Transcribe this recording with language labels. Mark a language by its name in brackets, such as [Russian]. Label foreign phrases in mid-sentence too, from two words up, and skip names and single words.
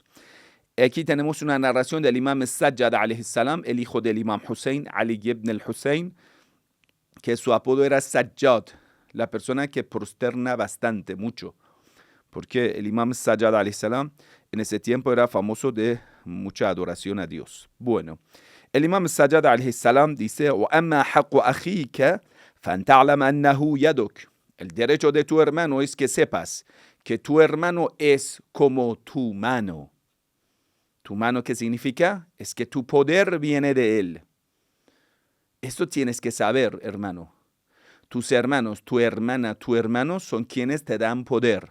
[Spanish] Aquí tenemos una narración del Imam Sajjad [Arabic] عليه السلام, [Spanish] el hijo del Imam Hussein, Ali ibn al-Hussein, que su apodo era Sajjad, la persona que prosterna bastante, mucho. Porque el Imam Sajjad [Arabic] عليه السلام [Spanish] en ese tiempo era famoso de mucha adoración a Dios. Bueno, el Imam Sajjad [Arabic] عليه السلام dice, وَأَمَّا حَقُّ أَخِيكَ فَانْتَعْلَمَ أَنَّهُ يَدُكَ. [Spanish] El derecho de tu hermano es que sepas que tu hermano es como tu mano. ¿Tu mano qué significa? Es que tu poder viene de él. Esto tienes que saber, hermano. Tus hermanos, tu hermana, tu hermano son quienes te dan poder.